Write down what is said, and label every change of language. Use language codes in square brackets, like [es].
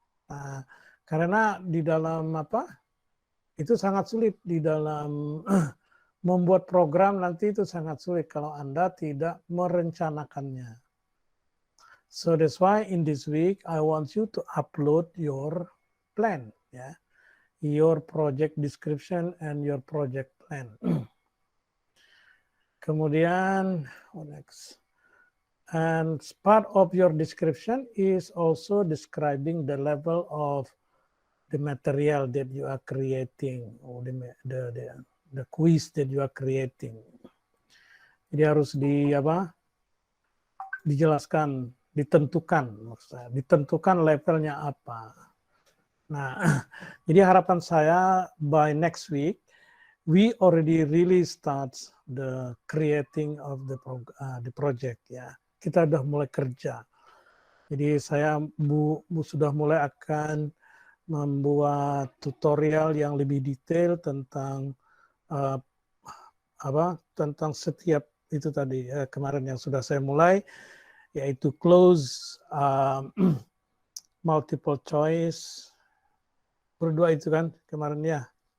[id] Nah, karena di dalam itu sangat sulit di dalam membuat program nanti itu sangat sulit kalau Anda tidak merencanakannya. [en] So that's why in this week I want you to upload your plan, your project description and your project plan. Kemudian, what next? And part of your description is also describing the level of the material that you are creating, or the quiz that you are creating. [id] Jadi harus dijelaskan, ditentukan levelnya apa. Nah, jadi harapan saya [en] by next week we already really start the creating of the project, ya. [id] Kita sudah mulai kerja. Jadi saya sudah mulai akan membuat tutorial yang lebih detail tentang tentang setiap itu tadi kemarin yang sudah saya mulai, yaitu close, multiple choice, berdua itu kan kemarin ya.